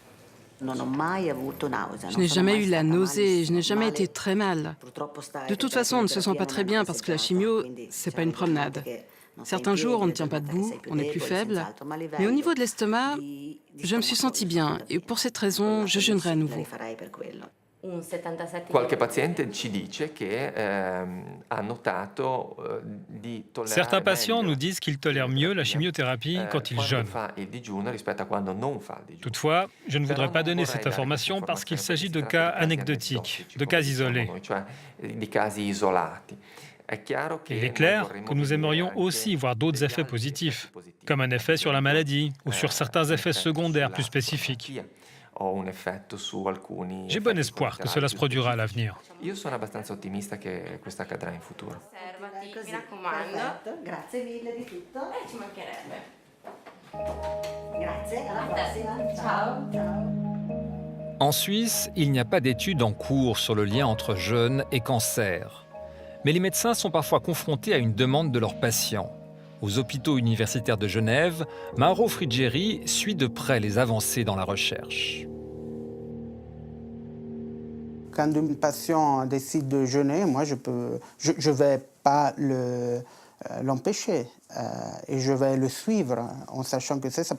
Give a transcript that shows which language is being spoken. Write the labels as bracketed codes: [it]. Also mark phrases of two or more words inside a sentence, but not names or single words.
[fr] Je n'ai jamais eu la nausée, je n'ai jamais été très mal. De toute façon, on ne se sent pas très bien parce que la chimio, c'est pas une promenade. Certains jours, on ne tient pas debout, on est plus faible. Mais au niveau de l'estomac, je me suis sentie bien. Et pour cette raison, je jeûnerai à nouveau. [it] Qualche paziente ci dice che ha notato di tollerare [fr] Certains patients nous disent qu'ils tolèrent mieux la chimiothérapie quand ils jeûnent. Toutefois, je ne voudrais pas donner cette information parce qu'il s'agit de cas anecdotiques, de cas isolés. Il est clair que nous aimerions aussi voir d'autres effets positifs, comme un effet sur la maladie ou sur certains effets secondaires plus spécifiques. J'ai bon espoir que cela se produira à l'avenir. [it] Io sono abbastanza ottimista che questo accadrà in futuro. Mi raccomando. Grazie mille di tutto. Ci mancherebbe. Grazie, alla prossima. Ciao. [fr] En Suisse, il n'y a pas d'études en cours sur le lien entre jeûne et cancer. Mais les médecins sont parfois confrontés à une demande de leurs patients. Aux hôpitaux universitaires de Genève, Mauro Friggeri suit de près les avancées dans la recherche. Quand un patient décide de jeûner, moi je vais pas l'empêcher et je vais le suivre en sachant que c'est ça.